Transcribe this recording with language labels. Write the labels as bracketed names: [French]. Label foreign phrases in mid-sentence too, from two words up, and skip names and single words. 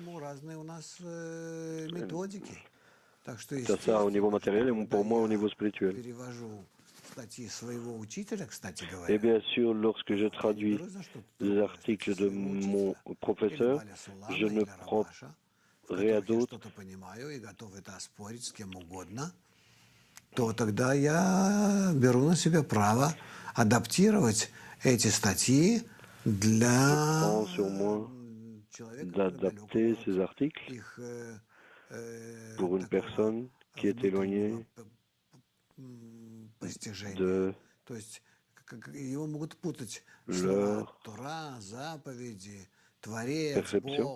[French] Ça au niveau matériel et pour moi au niveau spirituel. Et bien sûr, lorsque je traduis les articles de mon professeur, je ne prends rien d'autre. [Russian] То тогда я беру на себя право адаптировать эти статьи для [French] d'adapter ces articles pour une personne qui est éloignée de leur perception.